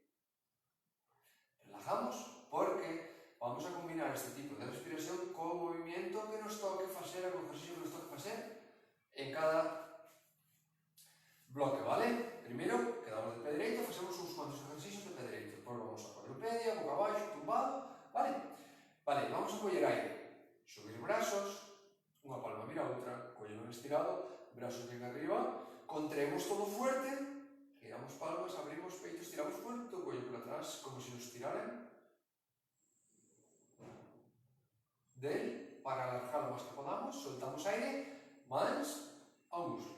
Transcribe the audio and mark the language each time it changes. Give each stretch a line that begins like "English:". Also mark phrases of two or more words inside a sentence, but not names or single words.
Spanish: Relajamos porque vamos a combinar este tipo de respiración con o movimiento que nos toque facer, con o ejercicio que nos toque facer en cada bloque, ¿vale?
Galician: Primeiro, quedamos de pé dereito, facemos uns cuantos ejercicios de pé dereito. Depois vamos a cuadrupedia, boca abaixo, tumbado, ¿vale? Vale, vamos a coller aire. Subir brazos, unha palma mira a outra, coller un estirado,
Spanish: brazos bien arriba, contraemos todo fuerte, giramos palmas, abrimos peito, estiramos fuerte, o cuello por atrás, como si nos tiraran. Del, para alargar lo más que podamos, soltamos aire,
Galician: mans ao muslo.